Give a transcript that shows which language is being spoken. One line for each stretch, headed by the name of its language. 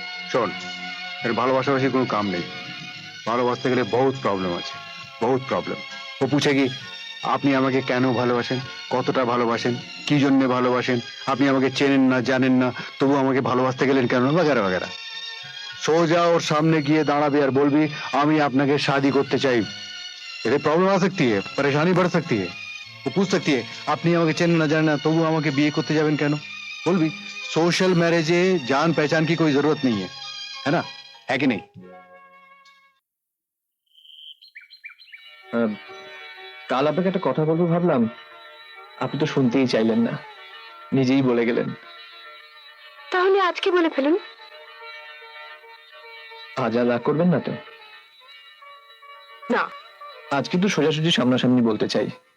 Bangla: শোন, এর ভালোবাসাবাসির কোনো কাম নেই। ভালোবাসতে গেলে বহুত প্রবলেম আছে, বহুত প্রবলেম। ও পুছে কি আপনি আমাকে কেন ভালোবাসেন, কতটা ভালোবাসেন, কি জন্য ভালোবাসেন, আপনি আমাকে চেনেন না জানেন না, তবু আমাকে ভালোবাসতে গেলেন কেন, বাগেরা বাগেরা। সোজা ওর সামনে গিয়ে দাঁড়াবি আর বলবি আমি আপনাকে शादी করতে চাই। এতে প্রবলেম
Hindi: आ सकती है, परेशानी बढ़ सकती है। वो पूछ सकती है
Bangla: আপনি আমাকে চেনেন না জানেন না, তবু আমাকে বিয়ে করতে যাবেন কেন। বলবি
Hindi: सोशल मैरिजे जान पहचान की कोई जरूरत नहीं है ना, है कि नहीं?
Bangla: কাল আপনাকে একটা কথা বলবো ভাবলাম, আপনি তো শুনতেই চাইলেন না, নিজেই বলে গেলেন। তাহলে আজকে বলে ফেলুন। আজ আর রাগ করবেন না তো? না। আজ কিন্তু সোজাসুজি সামনাসামনি বলতে চাই।